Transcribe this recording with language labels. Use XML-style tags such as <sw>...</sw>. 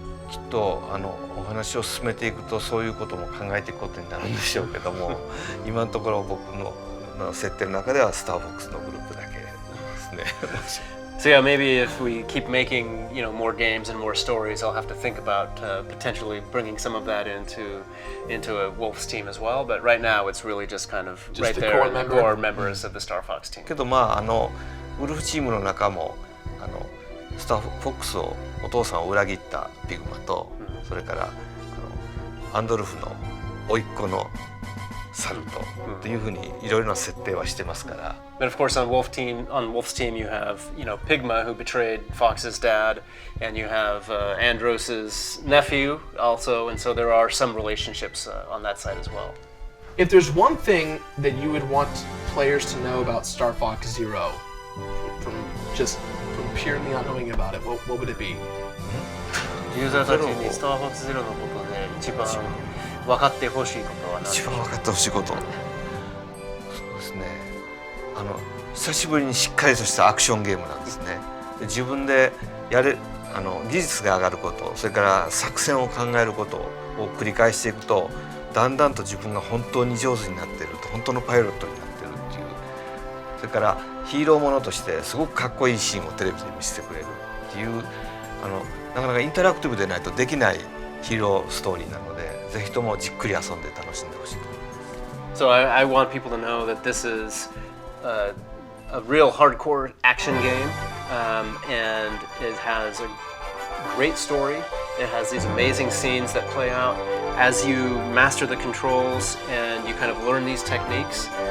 <ja>きっとお話を進めていくとそういうことも考えていくことになるんでしょうけども今のところ僕の設定の中ではスターフォックスのグループだけですね。</ja> <en>So yeah, maybe if we keep making more games and more stories, I'll have to think about potentially bringing some of that into a Wolf's team as well. But right now, it's really just kind of right there, the core members of the Star Fox team.</en> <ja>けどウルフチームの中もスターフォックスをお父さんを裏切ったピグマと、それからアンドルフの甥っ子のサルトっていうふうにいろいろな設定はしてますから。</ja> <en>But of course, on Wolf's team, you have Pigma who betrayed Fox's dad, and you have Andros's nephew also, and so there are some relationships on that side as well. If there's one thing that you would want players to know about Star Fox Zero, from purely not knowing about it, what would it be?</en> <ja>ユーザーたちにスターフォックスゼロのことで一番分かってほしいことは何ですか？一番分かってほしいこと。そうですね。久しぶりにしっかりとしたアクションゲームなんですね。で自分で技術が上がること、それから作戦を考えることを繰り返していくと、だんだんと自分が本当に上手になっていると、本当のパイロットになっているっていう。それからヒーローものとしてすごくかっこいいシーンをテレビで見せてくれるっていうなかなかインタラクティブでないとできないヒーローストーリーなので、ぜひともじっくり遊んで楽しんでほしいと思います。</ja> <en>So I want people to know that this is a real hardcore action game, and it has a great story. It has these amazing scenes that play out as you master the controls and you kind of learn these techniques.</en>